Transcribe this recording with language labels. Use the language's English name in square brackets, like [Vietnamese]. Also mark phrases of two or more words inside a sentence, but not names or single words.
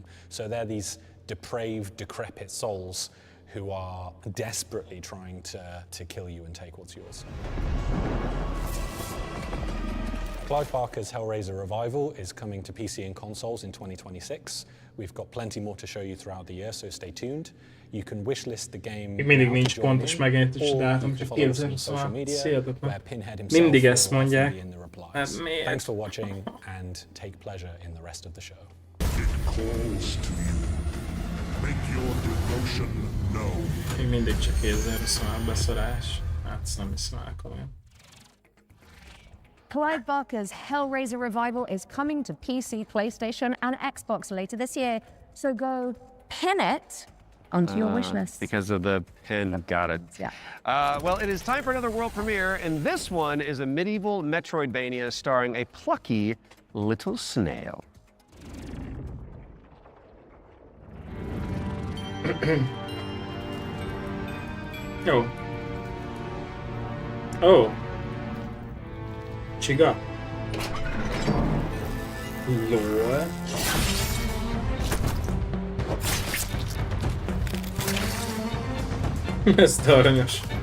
[Hungarian] So they're these depraved, decrepit souls who are desperately trying to kill you and take what's yours. Clive Barker's Hellraiser Revival is coming to PC and consoles in 2026. We've got plenty more to show you throughout the year, so stay tuned. You can wishlist the game. Még mindig nincs pontos megjelentési dátum, csak képzelem, szóval hihetetlen. Mindig ezt mondják. Hát miért? [English] Thanks for watching and take pleasure in the rest of the show. It calls to you. Make your devotion known. [Hungarian] Még mindig csak kézzel viszont a beszarás. Hát ezt nem hiszem el komolyan. [English] Clive Barker's Hellraiser Revival is coming to PC, PlayStation, and Xbox later this year. So go pin it onto your wish list. Because of the pin, got it. Yeah. Well, it is time for another world premiere, and this one is a medieval Metroidvania starring a plucky little snail. Oh. [Hungarian] Oh. Csiga. Lol. Ez de aranyos.